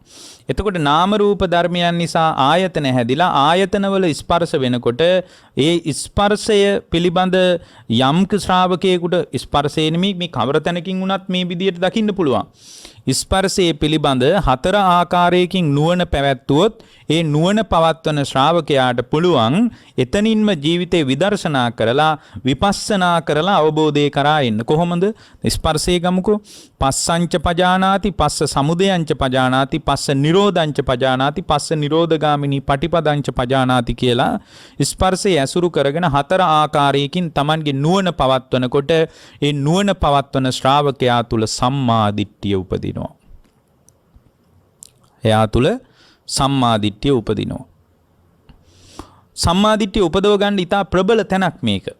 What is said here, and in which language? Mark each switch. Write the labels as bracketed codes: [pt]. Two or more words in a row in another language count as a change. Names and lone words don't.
[si] එතකොට නාම රූප ධර්මයන් නිසා ආයතන හැදිලා ආයතනවල ස්පර්ශ වෙනකොට ඒ ස්පර්ශය පිළිබඳ යම් ශ්‍රාවකයෙකුට ස්පර්ශය නෙමෙයි මේ කවර තැනකින් වුණත් මේ විදියට දකින්න පුළුවන්. ස්පර්ශයේ පිළිබඳ හතර ආකාරයකින් නුවණ පැවැත්වුවොත් ඒ නුවණ පවත්වන ශ්‍රාවකයාට පුළුවන් එතනින්ම ජීවිතේ විදර්ශනා කරලා විපස්සනා කරලා අවබෝධය කරා එන්න. කොහොමද? ස්පර්ශයේ ගමුකෝ. [pi] පස්සංච පජානාති පස්ස සමුදයංච පජානාති පස්ස නිරෝධංච පජානාති පස්ස නිරෝධගාමිනී පටිපදංච පජානාති [si] කියලා ස්පර්ශයේ ඇසුරු කරගෙන හතර ආකාරයකින් Tamanගේ නුවණ පවත්වනකොට ඒ නුවණ පවත්වන ශ්‍රාවකයා තුල සම්මා දිට්ඨිය උපදිනවා. එයා තුල සම්මා දිට්ඨිය උපදිනවා. සම්මා දිට්ඨිය උපදව ගන්න ඉතා ප්‍රබල තැනක් මේක.